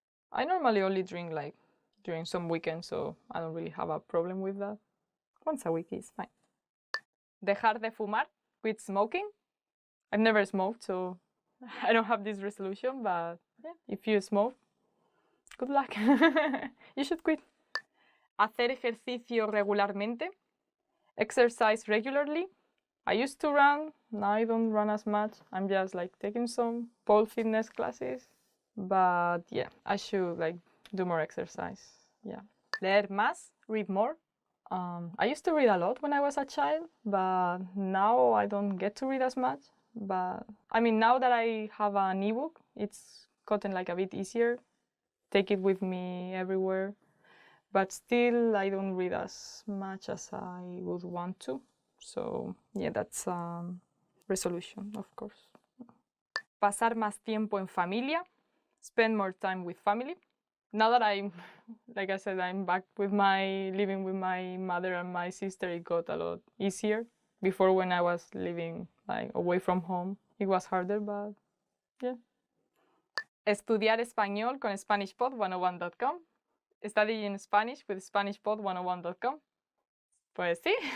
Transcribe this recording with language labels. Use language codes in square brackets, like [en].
[en] I normally only drink like during some weekends, so I don't really have a problem with that. Once a week is fine. [es] Dejar de fumar, [en] quit smoking. I've never smoked, so I don't have this resolution, but yeah, if you smoke, good luck. You should quit. [es] Hacer ejercicio regularmente. [en] Exercise regularly. I used to run, now I don't run as much. I'm just like taking some pole fitness classes. But yeah, I should like do more exercise. Yeah. [es] Leer más, [en] read more. I used to read a lot when I was a child, but now I don't get to read as much. But I mean, now that I have an ebook, it's gotten like a bit easier. Take it with me everywhere. But still, I don't read as much as I would want to. So yeah, that's a resolution, of course. [es] Pasar más tiempo en familia. [en] Spend more time with family. Now that I'm, like I said, I'm back with living with my mother and my sister, it got a lot easier. Before, when I was living like away from home, it was harder, but yeah. [es] Estudiar español con SpanishPod101.com. [en] Studying Spanish with [es] SpanishPod101.com. Pues sí.